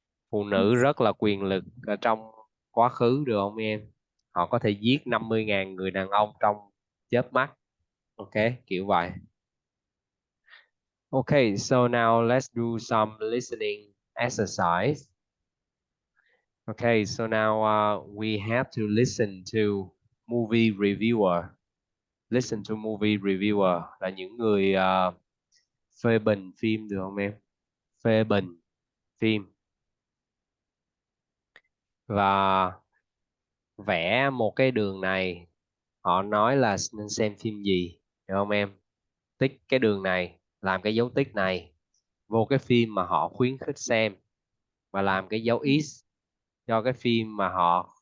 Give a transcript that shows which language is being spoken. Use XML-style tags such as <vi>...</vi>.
<vi>Phụ nữ rất là quyền lực ở trong quá khứ được không em? Họ có thể giết 50.000 người đàn ông trong chớp mắt. Ok, kiểu vậy.</vi> <en>Okay, so now let's do some listening exercise. Okay, so now we have to listen to movie reviewer. Listen to movie reviewer</en> <vi>là những người phê bình phim được không em? Phê bình phim và vẽ một cái đường này. Họ nói là nên xem phim gì, được không em? Tích cái đường này, làm cái dấu tích này vô cái phim mà họ khuyến khích xem và làm cái dấu X cho cái phim mà họ</vi>